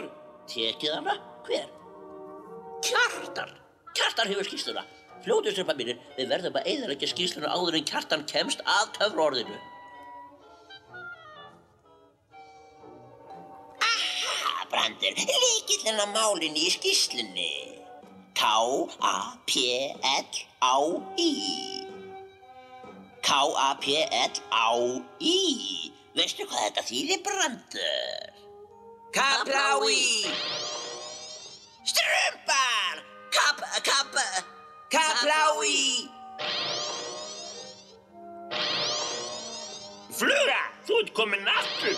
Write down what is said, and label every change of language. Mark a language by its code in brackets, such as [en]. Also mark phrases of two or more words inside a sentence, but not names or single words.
[is] Tekið hana? Hver? Kjartan! Kjartan hefur skýrsluna. Fljótu, strömpa mínir, við verðum að eyðileggja skýrsluna áður en Kjartan kemst að töfraorðinu. Aha, Brandur, lykillinn að málinu í skýrslunni. K-A-P-L-A-I. K-A-P-L-A-I. Veistu hvað þetta þýðir, Brandur? Kaplái! Strumpar! Kaplái! Fluga, þú ert komin aftur.